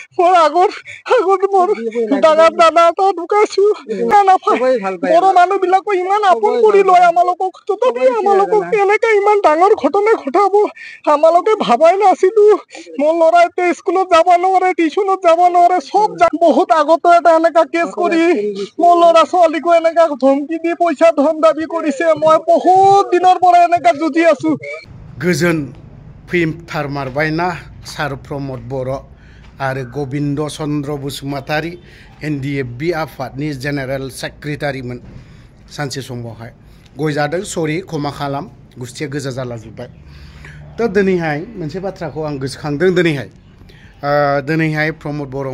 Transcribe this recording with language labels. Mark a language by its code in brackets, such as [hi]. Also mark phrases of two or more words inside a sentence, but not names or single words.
[as] মোৰ আগত মোৰ ডাঙৰ দাদা এটা ঢুকাইছো বড়ো মানুহবিলাকো ইমান আপোন কৰি লয় আমালোকক তথাপি আমালোকক এনেকে ইমান ডাঙৰ ঘটনা ঘটাব আমালোকে ভাবাই নাছিলো মোৰ ল'ৰা এতিয়া স্কুলত যাব নোৱাৰে টিউচনত যাব নোৱাৰে চব বহুত আগতো এটা এনেকা কেছ কৰি মোৰ ল'ৰা ছোৱালীকো এনেকা ধমকি দি পইচা ধন দাবী কৰিছে মই বহুত দিনৰ পৰা এনেকা যুঁজি আছো [brx] गोजोन फैथारमारबायना सार प्रमद बर' आरो गबिन्द चन्द्र बसुमतारी NDFB आफादनि जेनेरेल सेक्रेटारिमोन सानसे समावहाय गय जादों सरि क्षमा खालाम गुस्थिया गोजा जालाजोब्बाय दा दिनैहाय मोनसे बाथ्राखौ आं गोसोखांदों दिनैहाय प्रमद बर'